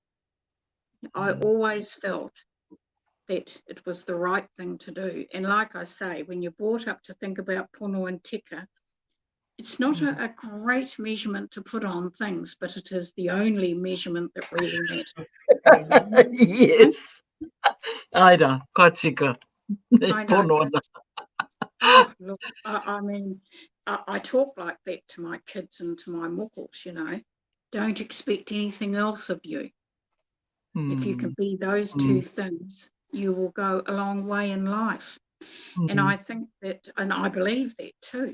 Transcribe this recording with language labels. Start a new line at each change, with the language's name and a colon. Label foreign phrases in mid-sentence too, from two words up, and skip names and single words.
English: I always felt that it was the right thing to do. And like I say, when you're brought up to think about pono and tika, it's not a great measurement to put on things, but it is the only measurement that really matters. Yes.
Māori: Aira, ka tika.
English: Pono. Oh, look, I mean, I talk like that to my kids and to my mokos, Don't expect anything else of you. If you can be those two things, you will go a long way in life. And I think that, and I believe that too.